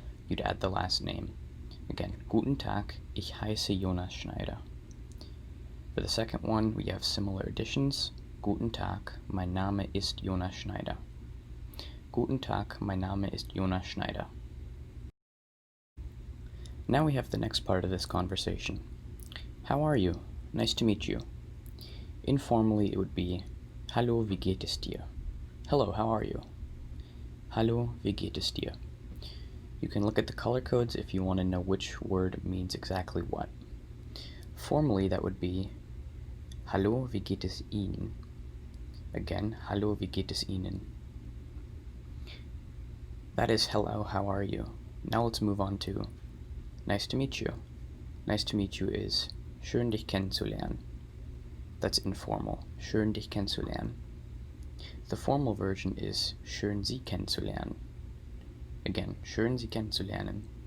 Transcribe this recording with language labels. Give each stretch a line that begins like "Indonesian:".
English: You'd add the last name.
German: Again, Guten Tag, ich heiße Jonas Schneider.
English: For the second one, we have similar additions.
German: Guten Tag, mein Name ist Jonas Schneider. Guten Tag, mein Name ist Jonas Schneider.
English: Now we have the next part of this conversation. How are you? Nice to meet you. Informally, it would be
German: Hallo, wie geht es dir?
English: Hello, how are you?
German: Hallo, wie geht es dir?
English: You can look at the color codes if you want to know which word means exactly what. Formally, that would be
German: Hallo, wie geht es Ihnen? Again, Hallo, wie geht es Ihnen?
English: That is hello, how are you? Now let's move on to nice to meet you. Nice to meet you is
German: schön dich kennenzulernen.
English: That's informal.
German: Schön dich kennenzulernen.
English: The formal version is
German: schön Sie kennenzulernen. Again, schön Sie kennenzulernen.